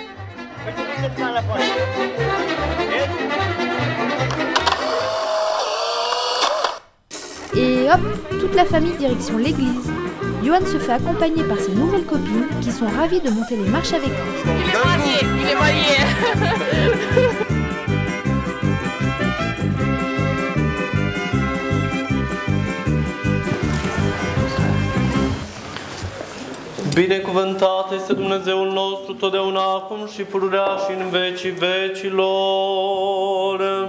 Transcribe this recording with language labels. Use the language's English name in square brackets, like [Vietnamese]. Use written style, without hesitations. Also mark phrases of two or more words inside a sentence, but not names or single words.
[French] Et hop, toute la famille direction l'église. Johan se fait accompagner par ses nouvelles copines qui sont ravies de monter les marches avec lui. Il est marié. [Romanian] Binecuvântat este Dumnezeul nostru totdeauna, acum și pururea și în vecii vecilor.